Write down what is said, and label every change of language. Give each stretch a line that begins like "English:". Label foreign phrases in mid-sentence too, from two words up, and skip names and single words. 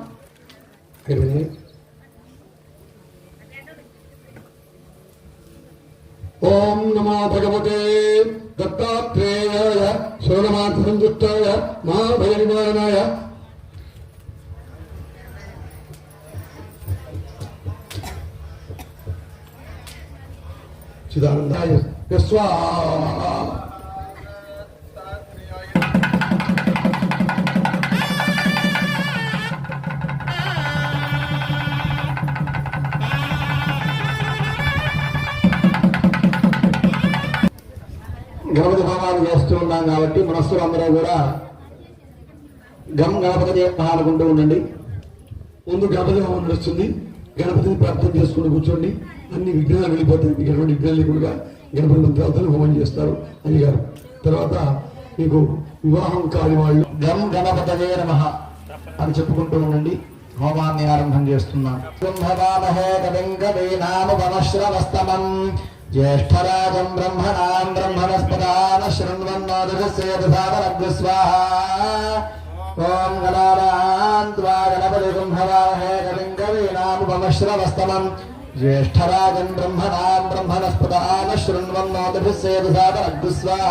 Sanskrit: ओम नमो भगवते दत्तात्रेयाय शरणमार्थसंयुक्ताय महाभयनिवारणाय चिदानंदाय स्वाहा.
Telugu: గణపతి హోమాన్ని చేస్తూ ఉన్నాం కాబట్టి మనస్సులో అందరూ కూడా
Sanskrit: గం గణపతి
Telugu: అనుకుంటూ ఉండండి. ముందు గణపతి హోమం నడుస్తుంది. గణపతిని ప్రార్థన చేసుకుని కూర్చోండి. అన్ని విఘ్నాలు వెళ్ళిపోతాయి. మీకు ఎటువంటి విఘ్నాలు లేకుండా గణపతి మంత్రాలతో హోమం చేస్తారు అయ్యగారు. తర్వాత మీకు వివాహం కాని వాళ్ళు
Sanskrit: గం గణపతయే నమః
Telugu: అని చెప్పుకుంటూ ఉండండి. హోమాన్ని ఆరంభం చేస్తున్నాం.
Sanskrit: ज्येष्ठराजं ब्रह्मणां ब्रह्मणस्पदान शृण्वन्नोदुषस्येदसादनग्स्वाहा. ओं गणानान्त्वा गणपतिं हवामहे कविं कवीनामुपमश्रवस्तमं ज्येष्ठराजं ब्रह्मणां ब्रह्मणस्पदान शृण्वन्नोदुषस्येदसादनग्स्वाहा.